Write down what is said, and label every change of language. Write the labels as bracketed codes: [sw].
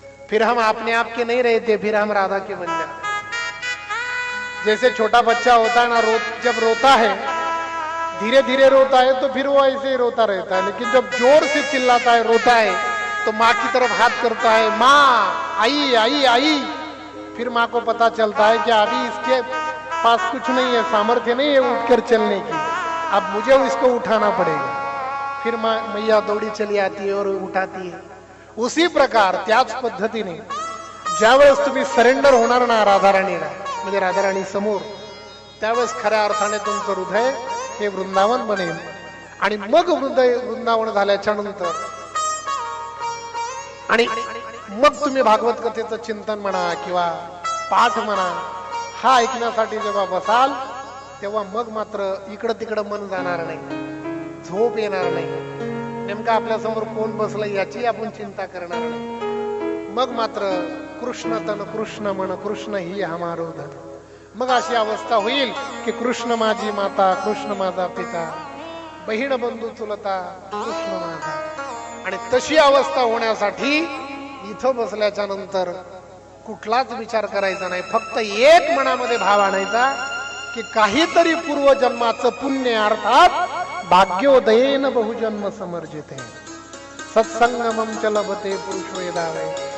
[hi] फिर हम अपने आप के नहीं रहते, फिर हम राधा के बन जाते. जैसे छोटा बच्चा होता है ना, जब रोता है, धीरे धीरे रोता है तो फिर वो ऐसे ही रोता रहता है, लेकिन जब जोर से चिल्लाता है, रोता है, तो माँ की तरफ हाथ करता है, माँ आई आई आई. फिर माँ को पता चलता है कि अभी इसके पास कुछ नहीं है, सामर्थ्य नहीं है उठकर चलने की, अब मुझे इसको उठाना पड़ेगा. फिर मैया दौड़ी चली आती है और उठाती है. उसी प्रकार [mr] त्याच पद्धतीने ज्यावेळेस तुम्ही सरेंडर होणार ना राधाराणीला, म्हणजे राधाराणी समोर, त्यावेळेस खऱ्या अर्थाने तुमचं हृदय हे वृंदावन बनेल. आणि मग वृंदावन झाल्याच्या नंतर आणि मग तुम्ही भागवत कथेचं चिंतन म्हणा किंवा पाठ म्हणा, हा ऐकण्यासाठी जेव्हा बसाल तेव्हा मग मात्र इकडं तिकडं मन जाणार नाही, झोप येणार नाही, नेमका आपल्या समोर कोण बसलं याची आपण चिंता करणार नाही. मग मात्र [hi] कृष्ण तन कृष्ण मन, कृष्ण ही हमारो धन. [mr] मग अशी अवस्था होईल की कृष्ण माझी माता, कृष्ण माझा पिता, बहीण बंधू चुलता, कृष्ण माझा. आणि तशी अवस्था होण्यासाठी इथं बसल्याच्या नंतर कुठलाच विचार करायचा नाही, फक्त एक मनामध्ये भाव आणायचा की काहीतरी पूर्वजन्माचं पुण्य, अर्थात [sa] भाग्योदयेन बहुजन्म समर्जिते, सत्संगमम च लभते पुरुष वेदावे.